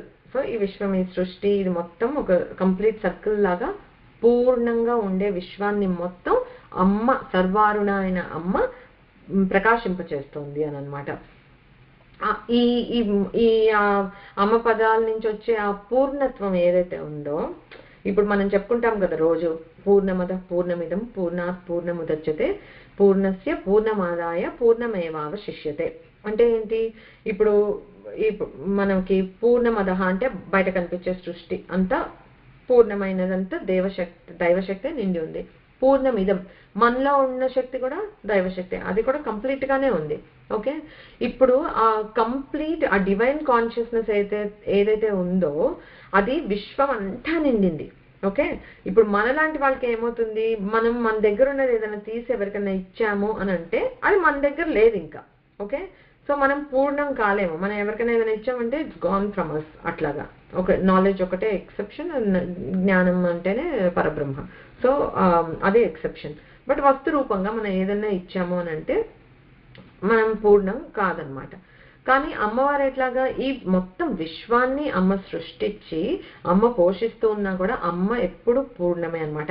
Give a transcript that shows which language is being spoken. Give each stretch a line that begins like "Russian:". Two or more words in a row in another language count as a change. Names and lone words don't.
Telugu: సో ఈ విశ్వం, ఈ సృష్టి, ఇది మొత్తం ఒక
English: complete circle
Telugu: లాగా పూర్ణంగా ఉండే విశ్వాన్ని మొత్తం అమ్మ, సర్వారుణ అయిన అమ్మ ప్రకాశింపచేస్తుంది అని అనమాట. ఈ ఈ అమ్మ పదాల నుంచి వచ్చే ఆ పూర్ణత్వం ఏదైతే ఉందో, ఇప్పుడు మనం చెప్పుకుంటాం కదా రోజు,
Sanskrit: పూర్ణమద పూర్ణమిదం పూర్ణాత్ పూర్ణముదచ్యతే పూర్ణస్య పూర్ణమాదాయ పూర్ణమేవావశిష్యతే.
Telugu: అంటే ఏంటి? ఇప్పుడు మనకి పూర్ణమద అంటే బయట కనిపించే సృష్టి అంతా పూర్ణమైనదంతా దైవశక్తి నిండి ఉంది. పూర్ణమిదం మనలో ఉన్న శక్తి కూడా దైవశక్తి, అది కూడా కంప్లీట్ గానే ఉంది. ఓకే, ఇప్పుడు ఆ కంప్లీట్ ఆ
English: divine consciousness
Telugu: ఏదైతే ఉందో అది విశ్వం అంతా నిండింది. ఓకే, ఇప్పుడు మనలాంటి వాళ్ళకి ఏమవుతుంది, మనం మన దగ్గర ఉన్నది ఏదైనా తీసి ఎవరికైనా ఇచ్చాము అని అంటే అది మన దగ్గర లేదు ఇంకా. ఓకే, సో మనం పూర్ణం కాలేము. మనం ఎవరికైనా ఏదైనా ఇచ్చామంటే
English: it's gone from us.
Telugu: అట్లాగా ఒక నాలెడ్జ్ ఒకటే ఎక్సెప్షన్, జ్ఞానం అంటేనే పరబ్రహ్మ. సో అదే ఎక్సెప్షన్. బట్ వస్తు రూపంగా మనం ఏదైనా ఇచ్చాము అని అంటే మనం పూర్ణం కాదనమాట. కానీ అమ్మవారు ఎట్లాగా ఈ మొత్తం విశ్వాన్ని అమ్మ సృష్టించి అమ్మ పోషిస్తూ ఉన్నా కూడా అమ్మ ఎప్పుడు పూర్ణమే అనమాట.